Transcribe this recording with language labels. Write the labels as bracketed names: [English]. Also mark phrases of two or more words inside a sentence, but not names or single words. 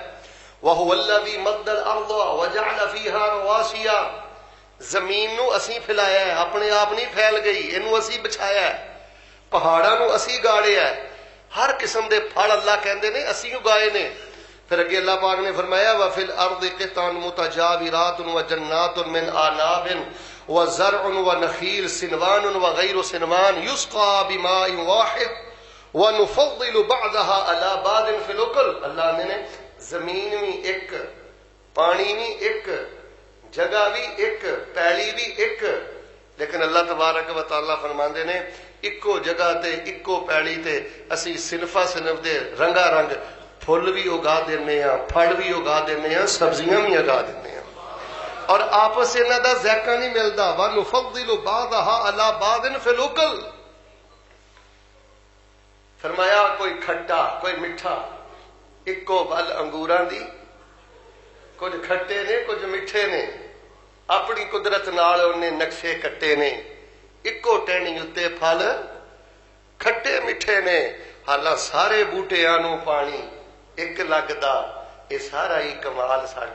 [Arabic] وهو الذي مد الأرض وجعل فيها رواسي, [Punjabi] زمین نوں اسیں پھیلایا ہے، اپنے آپ نہیں پھیل گئی، اینوں اسیں بچھایا ہے. پہاڑاں نوں اسیں گاڑیا ہے، ہر قسم دے پھل اللہ کہندے نے اسیں اگائے نے. پھر اگے اللہ پاک نے فرمایا [Arabic] وفي الأرض قطع متجاورات وجنات من أعناب وزرع ونخيل صنوان وغير صنوان يسقى بماء واحد ونفضل بعضها على بعض في الأكل. [Punjabi] اللہ نے زمین بھی ایک، پانی بھی ایک، جگہ بھی ایک، پیلی بھی ایک، لیکن اللہ تبارک و تعالیٰ فرماندے نے اکو جگہ تے اکو پیلی تے اسی صنفا صنف دے رنگا رنگ پھل بھی اگا دینے آں، پھل بھی اگا دینے آں، سبزیاں بھی اگا دینے آں، اور آپس انہاں دا ذائقہ نہیں ملدا. [Arabic] ونفضل بعضها على بعض في الأكل. [Punjabi] فرمایا کوئی کھٹا کوئی مٹھا، اکو ول انگوراں دی، کجھ کھٹے نے کجھ مٹھے نے، اپنی قدرت نال اونہاں نقشے کٹے نے. اکو ٹہنی اتے پھل کھٹے مٹھے نے، حالاں سارے بوٹیاں نوں پانی ایک لگدا، یہ سارا ہی کمال ساڈے.